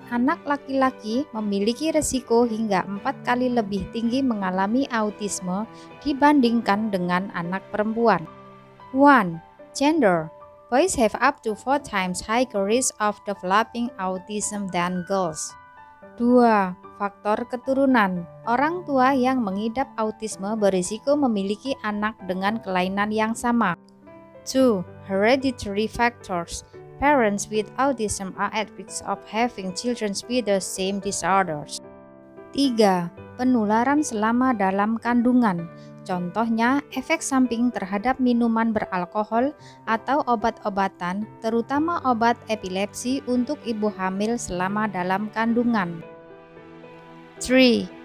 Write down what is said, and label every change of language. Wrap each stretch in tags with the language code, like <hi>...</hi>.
<id>Anak laki-laki memiliki risiko hingga 4 kali lebih tinggi mengalami autisme dibandingkan dengan anak perempuan.</id> <en>1. Gender. Boys have up to 4 times higher risk of developing autism than girls.</en> <id>2. Faktor keturunan. Orang tua yang mengidap autisme berisiko memiliki anak dengan kelainan yang sama.</id> <en>2. Hereditary factors. Parents with autism are at risk of having children with the same disorders.</en> <id>3. Penularan selama dalam kandungan. Contohnya, efek samping terhadap minuman beralkohol atau obat-obatan, terutama obat epilepsi untuk ibu hamil selama dalam kandungan. 3.</id>